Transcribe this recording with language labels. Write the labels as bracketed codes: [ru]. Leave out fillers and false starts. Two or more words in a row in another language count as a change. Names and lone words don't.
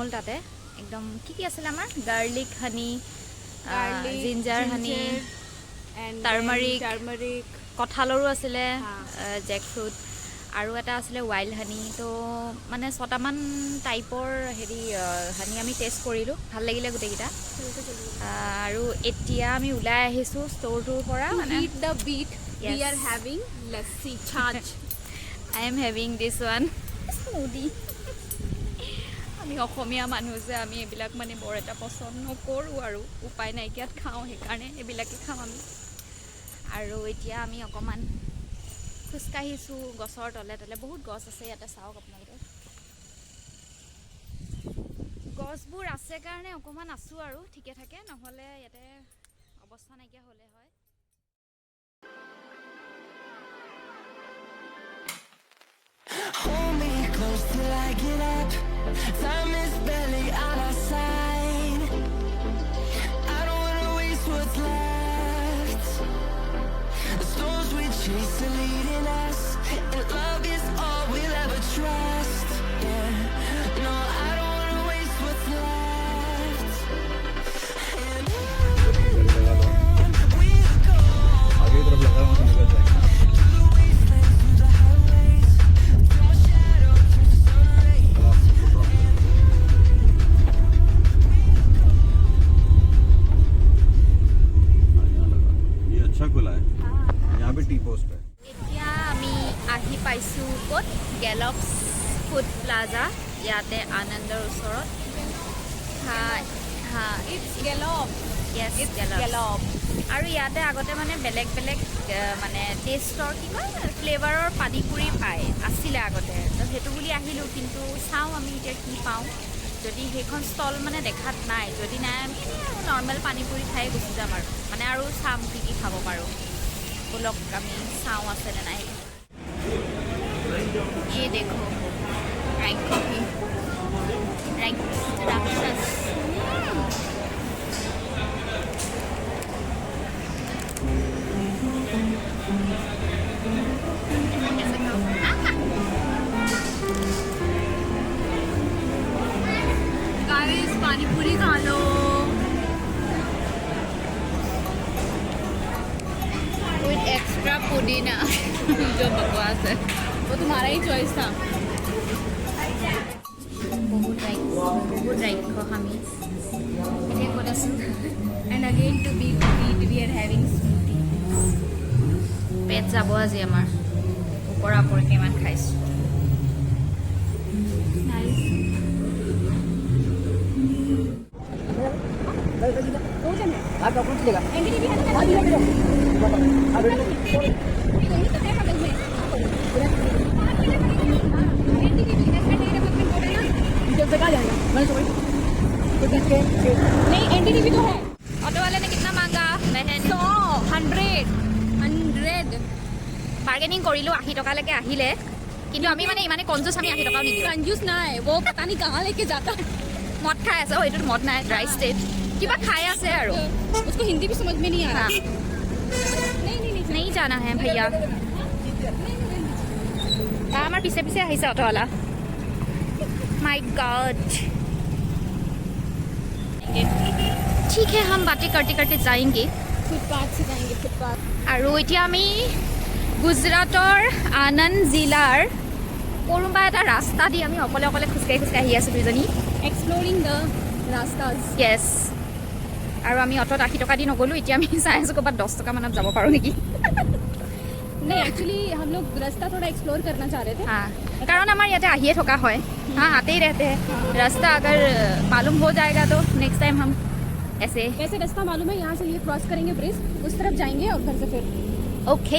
[as] তাতে একদম কি আছিলে আমাৰ [en] garlic honey, ginger honey, [as] টাৰ্মাৰিক, কঁঠালৰো আছিলে, [en] jack fruit, [as] আৰু এটা আছিলে [en] wild honey. [as] তো মানে 6টামান টাইপৰ হানি আমি টেষ্ট কৰিলোঁ, ভাল লাগিলে গোটেইকেইটা। আৰু এতিয়া আমি ওলাই আহিছোঁ ষ্ট'ৰটোৰ পৰা। মানে [en] we are having lassi charge. I am having this one smoothie. [as] আমি অসমীয়া মানুহ যে আমি এইবিলাক মানে বৰ এটা পচন্দ নকৰোঁ, আৰু উপায় নাইকিয়াত খাওঁ, সেইকাৰণে এইবিলাকে খাওঁ আমি। আৰু এতিয়া আমি অকণমান খোজকাঢ়িছোঁ গছৰ তলে তলে। বহুত গছ আছে ইয়াতে, চাওক আপোনালোকে। গছবোৰ আছে কাৰণে অকণমান আছোঁ আৰু ঠিকে থাকে, নহ'লে ইয়াতে অৱস্থা নাইকিয়া হ'লে হয়। [en] Hold me close till I get up. Time is barely on our side. I don't wanna waste what's left. The storms we chase are leading us, and love is all we'll ever trust. Yeah, no, I don't wanna waste what's left. And on we'll go. [hi] आगे की तरफ लगा हुआ तो निकल जाएगा। [en] Through the wastelands, through the highways, till my shadow turns to sun rays. [hi] ये अच्छा खुला है, यहाँ पे टी पोस्ट है। [as] এতিয়া আমি আহি পাইছোঁ ক'ত? গেলপছ ফুড প্লাজা, ইয়াতে আনন্দৰ ওচৰত। [en] It's gallop. [as] য়েছ, Gallop. আৰু ইয়াতে আগতে মানে বেলেগ বেলেগ মানে টেষ্টৰ কি কয় ফ্লেভাৰৰ পানীপুৰি আছিলে আগতে। তো সেইটো বুলি আহিলোঁ, কিন্তু চাওঁ আমি এতিয়া কি পাওঁ। যদি সেইখন ষ্টল মানে দেখাত নাই, যদি নাই আমি নৰ্মেল পানীপুৰি খাই গুচি যাম আৰু মানে, আৰু চাম কি কি খাব পাৰোঁ। বলক আমি চাওঁ আছেনে নাই। [hi] ये देखो रैंक कॉफी, रैंक राक्षस। Guys, पानी पूरी खा लो। [en] with extra [hi] पुदीना जो बकवास है, वो तुम्हारा ही चॉइस था। बहुत राइट [as] আমি এতিয়া ক'ত আছোঁ? [en] And again to be eat, we are having smoothie. [as] পেট যাব আজি আমাৰ, ওপৰা ওপৰকৈ ইমান খাইছোঁ। [en] Nice. [hi] NDDB है ना? वही तो है बगल में। NDDB [en] National Development Board [hi] है ना? नहीं, NDDB तो है। ऑटो वाले ने कितना मांगा? 100 [as] বাৰ্গেনিং কৰিলোঁ, 80 টকালৈকে আহিলে। কিন্তু আমি মানে ইমানে কনজুচ, আমি 80 টকাও নিদিওঁ। [hi] कंजूस ना है वो, पता नहीं कहाँ लेके जाता। [as] মদ খাই আছে এইটোত মদ নাই ড্ৰাই ষ্টেট কিবা খাই আছে আৰু [hi] उसको हिंदी भी समझ में नहीं आ रहा हाँ। नहीं जाना है भैया हमारे पीछे पीछे আহিছে ऑटो वाला [en] my god [hi] ठीक है हम बातें करते करते जाएंगे फुटपाथ से जाएंगे फुटपाथ [as] আৰু এতিয়া আমি গুজৰাটৰ আনন্দ জিলাৰ কোনোবা এটা ৰাস্তা দি আমি অকলে অকলে খোজকাঢ়ি খোজকাঢ়ি আহি আছোঁ দুজনী [en] exploring the rastas [as] য়েছ আৰু আমি অটত 80 টকা দি নগ'লোঁ এতিয়া আমি চাই আছোঁ ক'ৰবাত 10 টকা মানত যাব পাৰোঁ নেকি [hi] नहीं एक्चुअली हम लोग रास्ता थोड़ा एक्सप्लोर करना चाह रहे थे हाँ कारण हमारे यहाँ आइए ठोका है हाँ आते ही रहते हैं रास्ता अगर मालूम हो जाएगा तो [en] next time [hi] हम ऐसे वैसे रास्ता मालूम है यहाँ से ये क्रॉस करेंगे ब्रिज उस तरफ जाएंगे और घर से फिर ओके